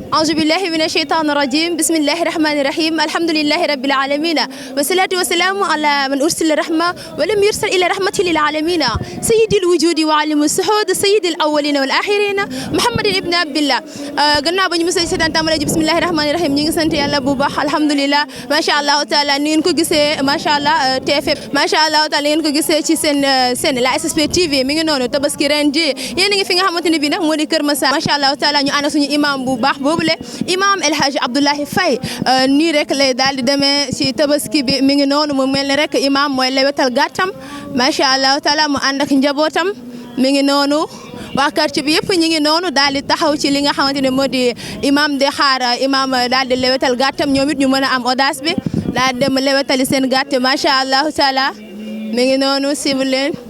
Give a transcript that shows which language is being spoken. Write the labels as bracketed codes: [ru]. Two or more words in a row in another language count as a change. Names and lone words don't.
[ar] أعوذ بالله من الشيطان الرجيم بسم الله الرحمن الرحيم الحمد لله رب العالمين والصلاة والسلام على من أرسل الرحمة ولم يرسل إلا رحمة للعالمين سيد الوجود وعالم السحود سيد الأولين والآخرين محمد ابن عبد الله [wo] gannaaw ba ñu mësee seetaan tàmbale ji [ar] بسم الله الرحمن الرحيم ñi [wo] ngi sant yàlla bu baax [ar] الحمد لله ما شاء الله تعالى [wo] ni ngeen ko gisee [ar] ما شاء الله [wo] TFM [ar] ما شاء الله تعالى [wo] ngeen ko gisee ci seen la SSP TV mi ngi noonu tabaski ren ji yéen a ngi fi nga xamante ne bii nag moo di Kër Massar [ar] ما شاء الله تعالى [wo] ñu ànd suñu imam bu baax boobule imam El Hadj Abdoulaye Faye nii rek lay daal di demee ci tabaski bi mi ngi noonu mu mel ne rek imam mooy lewetal gàttam [ar] ما شاء الله تعالى [wo] mu ànd ak njabootam mi ngi noonu waa quartier bi yëpp ñi ngi noonu daal di taxaw ci li nga xamante ne moo di imam de xaar imam daal di lewetal gàttam ñoom it ñu mën a am audace bi daal di dem lewetali seen gàtt [ar] ما شاء الله تعالى [wo] mi ngi noonu sibu leen